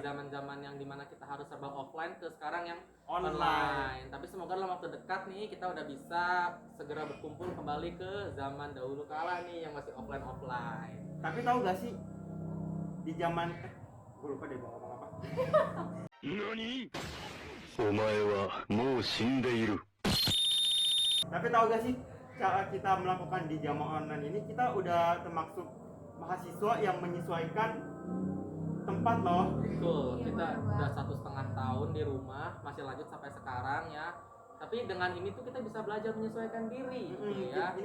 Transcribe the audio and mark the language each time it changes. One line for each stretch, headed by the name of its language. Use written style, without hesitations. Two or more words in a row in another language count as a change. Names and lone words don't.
Indonesian: zaman-zaman yang dimana kita harus serba offline ke sekarang yang Online. online. Tapi semoga dalam waktu dekat nih kita udah bisa segera berkumpul kembali ke zaman dahulu kala nih yang masih offline. Tapi tahu gak sih di zaman gue lupa deh mau ngomong apa.
Japanese: 何お前はもう死んでいる。
Indonesian: Tapi tahu gak sih cara kita melakukan di zaman online ini, kita udah termasuk mahasiswa yang menyesuaikan tempat loh. Betul, Iya, kita bener udah banget. 1,5 tahun di rumah, masih lanjut sampai sekarang ya. Tapi dengan ini tuh kita bisa belajar menyesuaikan diri gitu ya.